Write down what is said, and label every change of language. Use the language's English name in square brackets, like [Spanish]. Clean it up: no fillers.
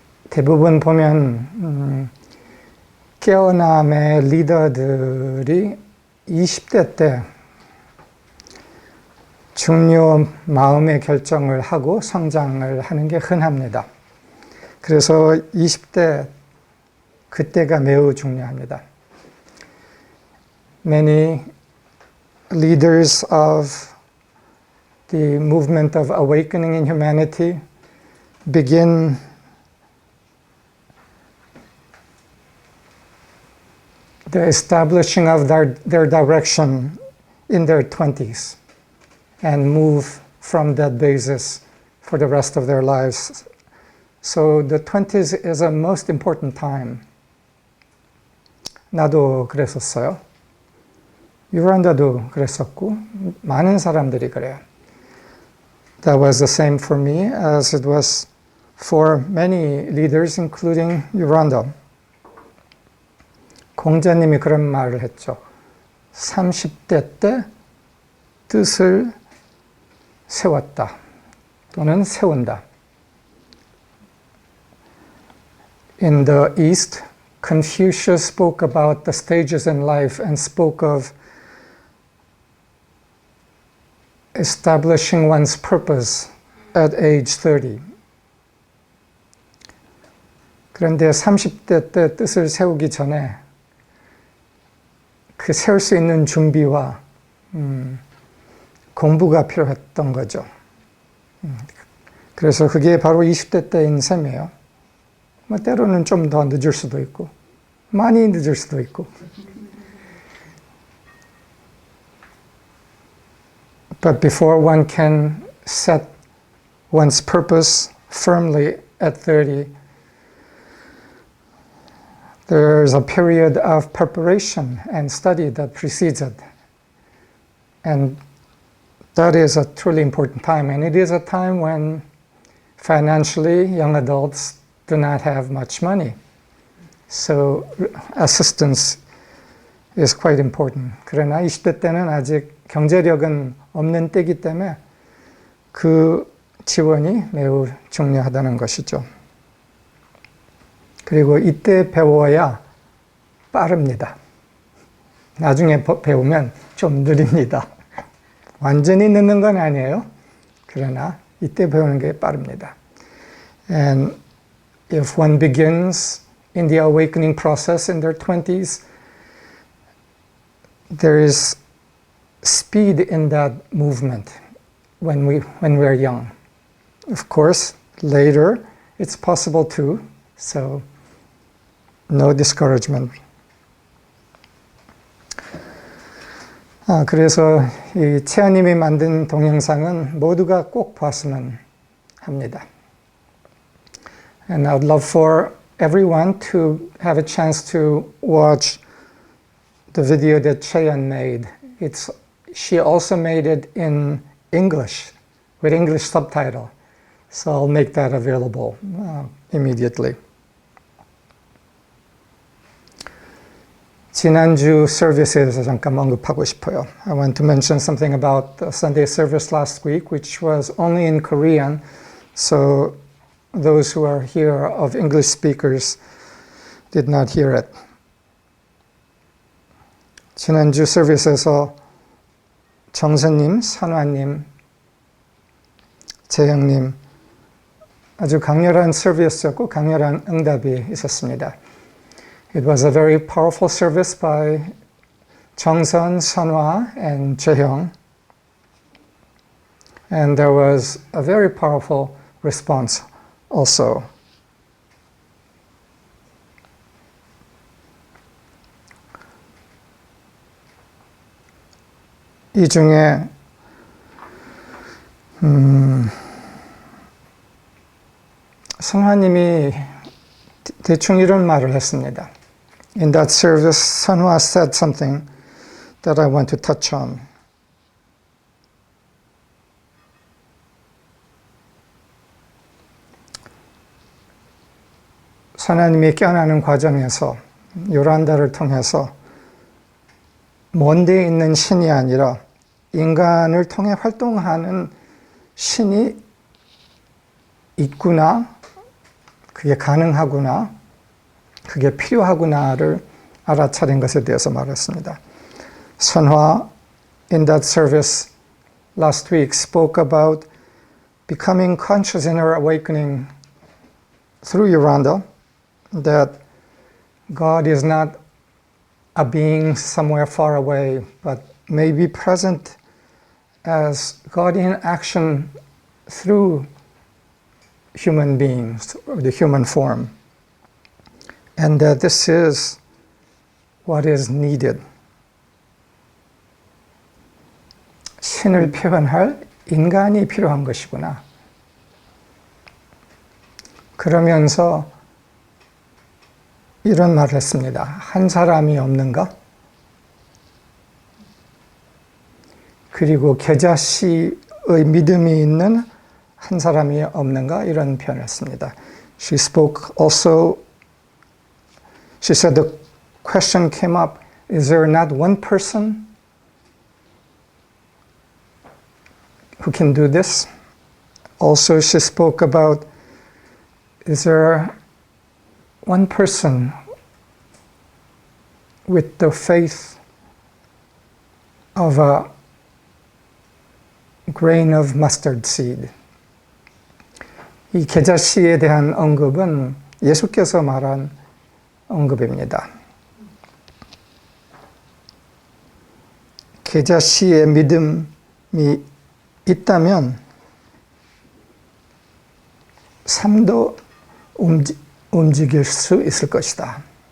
[Korean] 대부분 보면 깨어남의 리더들이 20대 때 중요 마음의 결정을 하고 성장을 하는 게 흔합니다. 그래서 20대 그때가 매우 중요합니다. [English] Many leaders of the movement of awakening in humanity begin the establishing of their direction in their 20s and move from that basis for the rest of their lives. So the 20s is a most important time. [Korean] 나도 그랬었어요. 유란다도 그랬었고 많은 사람들이 그래요. [English] That was the same for me as it was for many leaders, including Yuranda. [Korean] 공자님이 그런 말을 했죠. 30대 때 뜻을 세웠다 또는 세운다. [English] In the East, Confucius spoke about the stages in life and spoke of establishing one's purpose at age 30. [Korean] 그런데 30대 때 뜻을 세우기 전에 그 세울 수 있는 준비와 공부가 필요했던 거죠. 그래서 그게 바로 20대 때인 셈이에요. 뭐 때로는 좀 더 늦을 수도 있고 많이 늦을 수도 있고. [English] But before one can set one's purpose firmly at 30, there's a period of preparation and study that precedes it. And that is a truly important time. And it is a time when financially young adults do not have much money. So assistance is quite important. [Korean] 그러나 20대 때는 아직 경제력은 없는 때이기 때문에 그 지원이 매우 중요하다는 것이죠. 그리고 이때 배워야 빠릅니다. 나중에 배우면 좀 느립니다. 완전히 늦는 건 아니에요. 그러나 이때 배우는 게 빠릅니다. [English] And if one begins in the awakening process in their 20s, there is speed in that movement when we're young. Of course, later it's possible too, so no discouragement. [Korean] 그래서 이 채아님이 만든 동영상은 모두가 꼭 봤으면 합니다. [English] And I'd love for everyone to have a chance to watch the video that Cheon made. She also made it in English, with English subtitle. So I'll make that available immediately. [Korean] 지난주 서비스에 대해서 잠깐 언급하고 싶어요. [English] I want to mention something about the Sunday service last week, which was only in Korean. So those who are here of English speakers did not hear it. [Korean] 지난주 서비스에서 정선님, 선화님, 재영님 아주 강렬한 서비스였고 강렬한 응답이 있었습니다. [English] It was a very powerful service by 정선, 선화, and 재형. And there was a very powerful response also. [Korean] 이 중에 선화님이 대충 이런 말을 했습니다. [English] In that service, Sanhwa said something that I want to touch on. [Korean] 선화님이 깨어나는 과정에서 요란다를 통해서 먼 데 있는 신이 아니라 인간을 통해 활동하는 신이 있구나, 그게 가능하구나, 그게 필요하구나를 알아차린 것에 대해서 말했습니다. [English] 선화 in that service last week spoke about becoming conscious in her awakening through Yoranda that God is not a being somewhere far away, but may be present as God in action through human beings, or the human form. And that this is what is needed. [Korean] 신을 표현할 인간이 필요한 것이구나. 그러면서 이런 말을 했습니다. 한 사람이 없는가? 그리고 겨자씨의 믿음이 있는 한 사람이 없는가? 이런 표현을 했습니다. [English] She spoke also, she said the question came up, is there not one person who can do this? Also she spoke about, is there one person with the faith of a grain of mustard seed. [Korean] 이 겨자씨에 대한 언급은 예수께서 말한 언급입니다. 겨자씨의 믿음, 있다면 삶도 움직일 수 있을 것이다.